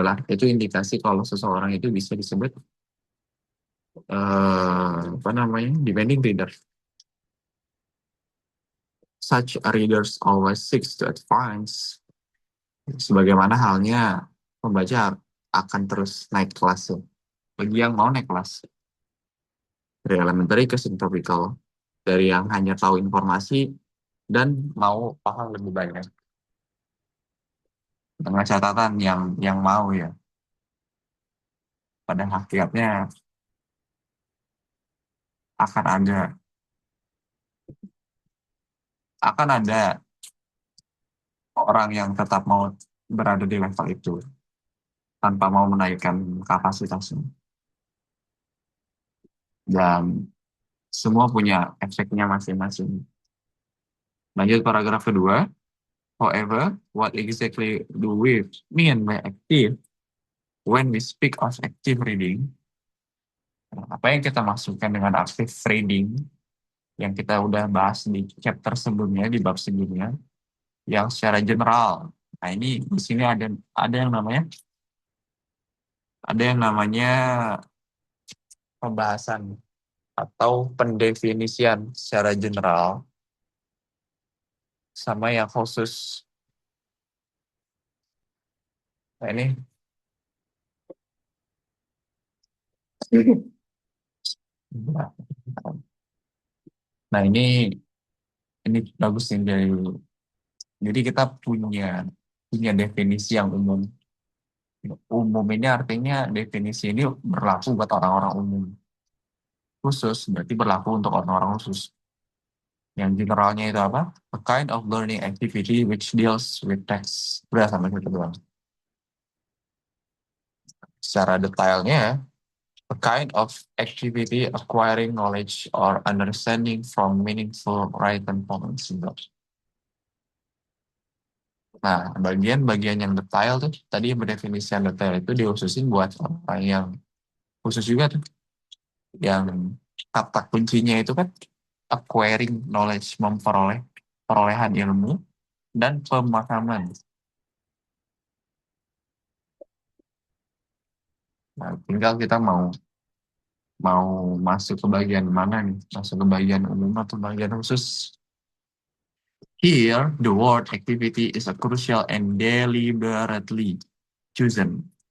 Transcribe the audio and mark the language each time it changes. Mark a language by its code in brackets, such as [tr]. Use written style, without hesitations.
[id] Itu indikasi kalau seseorang itu bisa disebut apa namanya, demanding reader. [en] Such readers always seeks to advance. [id] Sebagaimana halnya pembaca akan terus naik kelas ya. Bagi yang mau naik kelas dari elementary ke subtopical, dari yang hanya tahu informasi dan mau paham lebih banyak. Dengan catatan yang mau ya, pada hakikatnya akan ada akan ada orang yang tetap mau berada di level itu tanpa mau menaikkan kapasitasnya. Dan semua punya efeknya masing-masing. Lanjut paragraf kedua. [en] However, what exactly do we mean by active when we speak of active reading? [id] Apa yang kita maksudkan dengan active reading yang kita udah bahas di chapter sebelumnya, di bab sebelumnya, yang secara general. Nah, ini di sini ada yang namanya pembahasan atau pendefinisian secara general sama yang khusus. Nah, ini nah ini bagus nih dari, jadi kita punya definisi yang umum. Umum ini artinya definisi ini berlaku buat orang-orang umum. Khusus berarti berlaku untuk orang-orang khusus. Yang generalnya itu apa? [en] A kind of learning activity which deals with text. [id] Udah sampai situ doang. Secara detailnya, [en] a kind of activity acquiring knowledge or understanding from meaningful written poems. [id] Nah, bagian-bagian yang detail tuh, tadi berdefinisi yang detail itu dikhususin buat orang yang khusus juga tuh. Yang kata kuncinya itu kan [en] acquiring knowledge, [id] memperoleh perolehan ilmu dan pemahaman. Nah, tinggal kita mau mau masuk ke bagian mana nih? Masuk ke bagian umum atau bagian khusus? [en] Here, the word activity is a crucial and deliberately chosen.